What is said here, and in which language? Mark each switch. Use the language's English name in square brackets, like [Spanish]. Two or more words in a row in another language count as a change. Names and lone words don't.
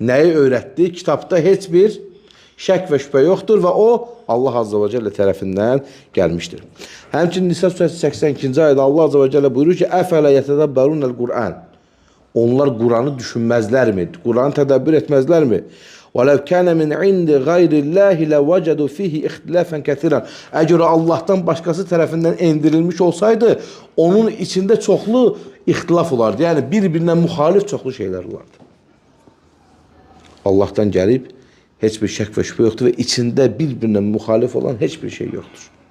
[Azerbaijani] Nəyi öyrətdi? Kitabda heç bir şək və şübhə yoxdur və o Allah [Arabic] عز وجل [Azerbaijani] tərəfindən gəlmişdir. Həmçinin Nisa surəsi 82-ci ayədə Allah [Arabic] عز وجل [Azerbaijani] buyurur ki: [Arabic] "أفلا يتدبرون القرآن." [Azerbaijani] Onlar Quranı düşünməzlərmi? Quranı tədəbbür etməzlərmi? [Arabic] وَلَوْ كَانَ مِنْ عِنْدِ غَيْرِ اللّٰهِ لَوَجَدُوا فِيهِ اِخْتِلَافًا كَثِيرًا. [Azerbaijani] Əgər Allahdan başqası tərəfindən endirilmiş olsaydı, onun içində çoxlu ixtilaf olardı. Yəni, bir-birinə müxalif çoxlu şeylər olardı. Allahdan gəlib, heç bir şək və şübhə yoxdur və içində bir-birinə müxalif olan heç bir şey yoxdur.